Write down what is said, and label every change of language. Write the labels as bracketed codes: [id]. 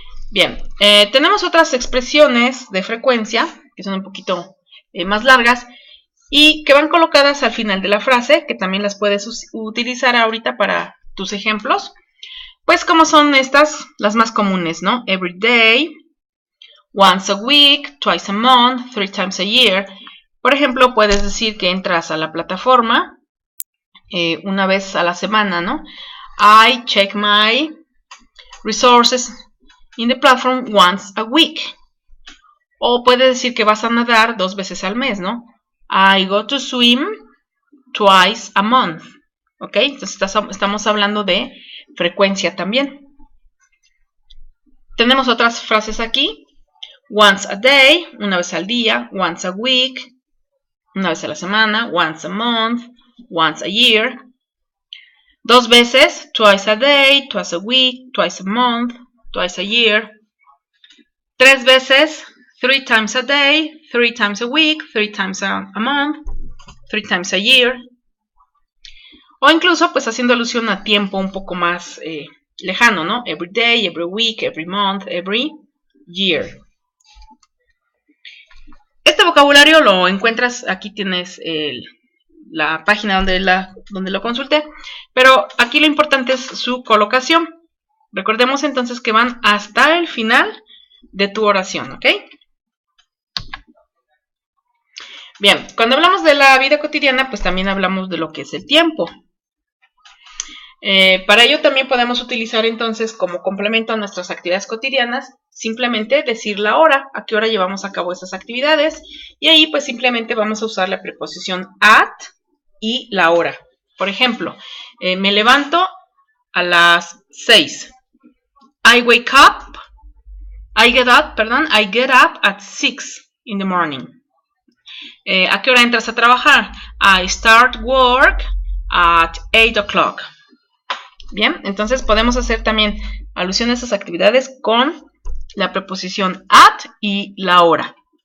[es] Bien, tenemos otras expresiones de frecuencia, que son un poquito más largas, y que van colocadas al final de la frase, que también las puedes utilizar ahorita para tus ejemplos. Pues como son estas, las más comunes, ¿no? [en] Every day, once a week, twice a month, 3 times a year. [es] Por ejemplo, puedes decir que entras a la plataforma una vez a la semana, ¿no? [en] I check my resources in the platform once a week. [es] O puedes decir que vas a nadar 2 veces al mes, ¿no? [en] I go to swim twice a month. [es] ¿Ok? Entonces estamos hablando de frecuencia también. Tenemos otras frases aquí. [en] Once a day, [es] una vez al día. [en] Once a week, [es] una vez a la semana. [en] Once a month, once a year. [es] 2 veces, [en] twice a day, twice a week, twice a month, twice a year. [es] 3 veces, [en] 3 times a day, 3 times a week, 3 times a month, 3 times a year. [es] O incluso pues haciendo alusión a tiempo un poco más lejano, ¿no? [en] Every day, every week, every month, every year. [es] Este vocabulario lo encuentras, aquí tienes la página donde lo consulté, pero aquí lo importante es su colocación. Recordemos entonces que van hasta el final de tu oración, ¿ok? Bien, cuando hablamos de la vida cotidiana, pues también hablamos de lo que es el tiempo. Para ello también podemos utilizar entonces como complemento a nuestras actividades cotidianas, simplemente decir la hora, a qué hora llevamos a cabo esas actividades, y ahí pues simplemente vamos a usar la preposición at y la hora. Por ejemplo, me levanto a las 6. [en] I get up at 6 in the morning. [es] ¿A qué hora entras a trabajar? [en] I start work at 8 o'clock. [es] Bien, entonces podemos hacer también alusión a esas actividades con la preposición at y la hora.